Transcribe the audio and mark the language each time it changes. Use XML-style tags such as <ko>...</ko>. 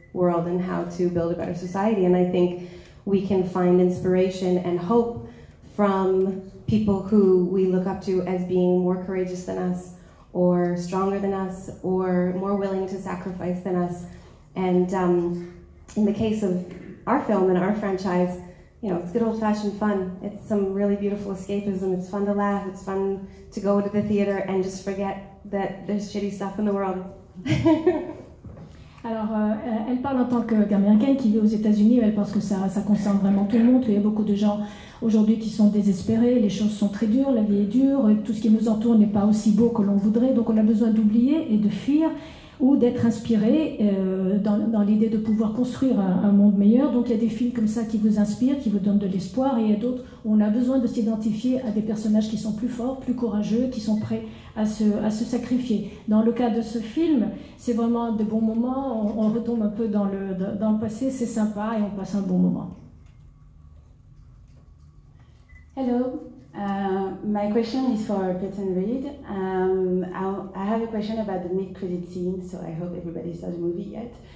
<en>world and how to build a better society. And I think we can find inspiration and hope from people who we look up to as being more courageous than us, or stronger than us, or more willing to sacrifice than us. And in the case of our film and our franchise, you know, it's good old-fashioned fun. It's some really beautiful escapism. It's fun to laugh. It's fun to go to the theater and just forget that there's shitty stuff in the world.</en> <fr>Alors, elle parle en tant qu'américaine qui vit aux États-Unis. Elle pense que ça concerne vraiment tout le monde. Il y a beaucoup de gens aujourd'hui qui sont désespérés. Les choses sont très dures, la vie est dure. Tout ce qui nous entoure n'est pas aussi beau que l'on voudrait. Donc, on a besoin d'oublier et de fuir, ou d'être inspiré dans l'idée de pouvoir construire un monde meilleur. Donc il y a des films comme ça qui vous inspirent, qui vous donnent de l'espoir, et il y a d'autres où on a besoin de s'identifier à des personnages qui sont plus forts, plus courageux, qui sont prêts à se sacrifier. Dans le cas de ce film, c'est vraiment de bons moments, on retombe un peu dans le passé, c'est sympa et on passe un bon moment.</fr> <en>Hello. My question is for Peyton Reed. I have a question about the mid-credit scene, so I hope everybody saw the movie yet.</en>